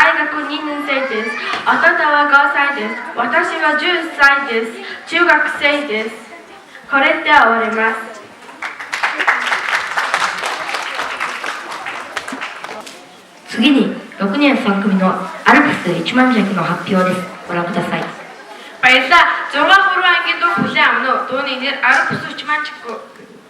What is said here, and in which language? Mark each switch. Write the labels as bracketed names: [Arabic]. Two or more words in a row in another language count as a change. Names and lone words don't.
[Japanese] 大学2年生です。弟は5歳です。私は10歳です。中学生です。これで終わります。次に6年3組のアルプス1万尺の発表です。ご覧ください。 [Mongolian] Баярлалаа. 6 дугаар ангийн дуу хүлээн авах нь дууны нэр Арпс 1 маань чиггүй.